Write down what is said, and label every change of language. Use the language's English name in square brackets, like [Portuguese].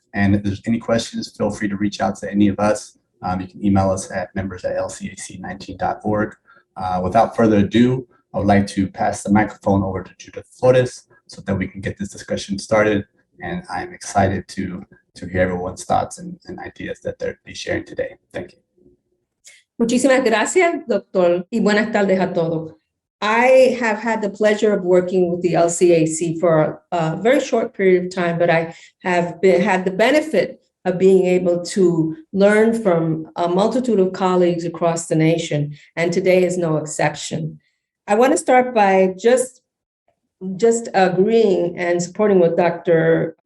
[English] And if there's any questions, feel free to reach out to any of us. You can email us at members@lcac19.org. Without further ado, I would like to pass the microphone over to Judith Flores so that we can get this discussion started. And I'm excited to hear everyone's thoughts and ideas that they'll be sharing today. Thank you. [Spanish] Muchísimas gracias, doctor, y buenas tardes a todos. [English] I have had the pleasure of working with the LCAC for a very short period of time, but I have had the benefit of being able to learn from a multitude of colleagues across the nation, and today is no exception. I want to start by just agreeing and supporting what Dr.